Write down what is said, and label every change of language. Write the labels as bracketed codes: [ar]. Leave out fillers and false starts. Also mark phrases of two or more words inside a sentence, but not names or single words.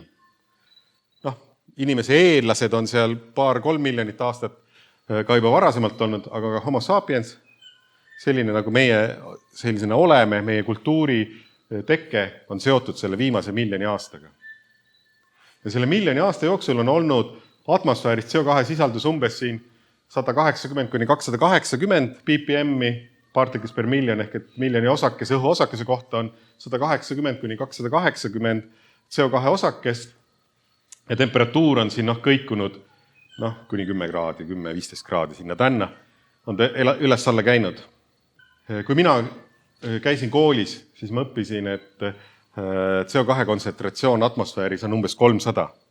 [et] Inimese eellased on seal 2-3 miljonit aastat ka juba varasemalt olnud, aga ka homo sapiens, selline nagu meie sellisena oleme, meie kultuuri tekke on seotud selle viimase 1 miljoni aastaga. Ja selle 1 miljoni aasta jooksul on olnud atmosfäärist CO2 sisaldus umbes siin 180-280 ppm [en] particles per million, [et] ehk et miljoni osakese, õhuosakese kohta on 180-280 CO2 osakest ja temperatuur on siin kõikunud kuni 10 kraadi, 10-15 kraadi sinna tänna, on ta üles-alla käinud. Kui mina käisin koolis, siis ma õppisin, et CO2 kontsentratsioon atmosfääris on umbes 300.